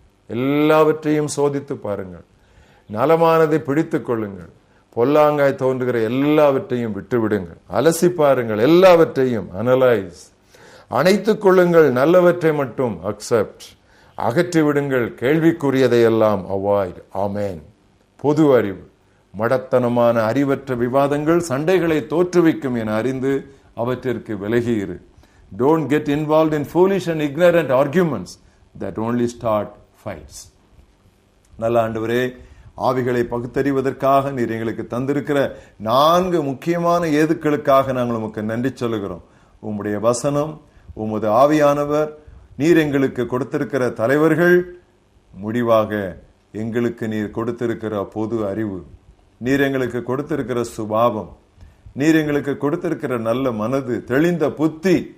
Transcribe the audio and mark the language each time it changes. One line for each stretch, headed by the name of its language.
Tamil: எல்லாவற்றையும் சோதித்து பாருங்கள், நலமானதை பிடித்துக் கொள்ளுங்கள், பொல்லாங்காய் தோன்றுகிற எல்லாவற்றையும் விட்டுவிடுங்கள், அலசி பாருங்கள், எல்லாவற்றையும் அனலைஸ், அணைத்துக் கொள்ளுங்கள், நல்லவற்றை மட்டும் அக்செப்ட், அகற்றி விடுங்கள், கேள்விக்குரியதையெல்லாம் அவாய்ட். ஆமேன். பொது அறிவு, மடத்தனமான அறிவற்ற விவாதங்கள் சண்டைகளை தோற்றுவிக்கும் என அறிந்து அவற்றிற்கு விலகியிரு.
English: Don't get involved in foolish and ignorant arguments that only start fights.
Tamil: நல்ல ஆண்டவரே, ஆவிகளை பகுத்தறிவதற்காக நீர் எங்களுக்கு தந்திருக்கிற 4 முக்கியமான ஏதுக்களுக்காக நாங்கள் உமக்கு நன்றி சொல்லுகிறோம். உம்முடைய வசனம், உமது ஆவியானவர், நீர் எங்களுக்கு கொடுத்திருக்கிற தலைவர்கள், முடிவாக எங்களுக்கு நீர் கொடுத்திருக்கிற பொது அறிவு, நீர் எங்களுக்கு கொடுத்திருக்கிற சுபாவம், நீர் எங்களுக்கு கொடுத்திருக்கிற நல்ல மனது, தெளிந்த புத்தி.